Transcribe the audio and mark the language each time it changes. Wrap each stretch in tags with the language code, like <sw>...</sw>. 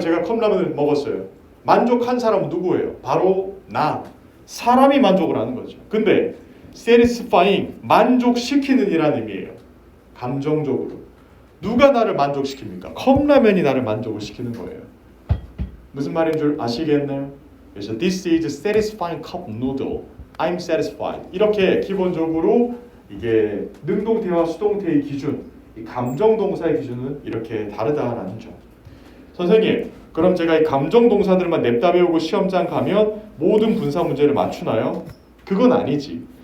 <ko>제가 컵라면을 먹었어요. 만족한 사람은 누구예요? 바로 나. 사람이 만족을 하는 거죠. 근데 satisfying, 만족시키는 이라는 의미예요. 감정적으로. 누가 나를 만족시킵니까? 컵라면이 나를 만족을 시키는 거예요. 무슨 말인 줄 아시겠나요? 그래서</ko> <en>this is satisfying cup noodle. I'm satisfied.</en> <ko>이렇게 기본적으로 이게 능동태와 수동태의 기준, 이 감정 동사의 기준은 이렇게 다르다라는 점. 선생님, 그럼 제가 이 감정 동사들만 냅다 배우고 시험장 가면 모든 분사 문제를 맞추나요? 그건 아니지.</ko>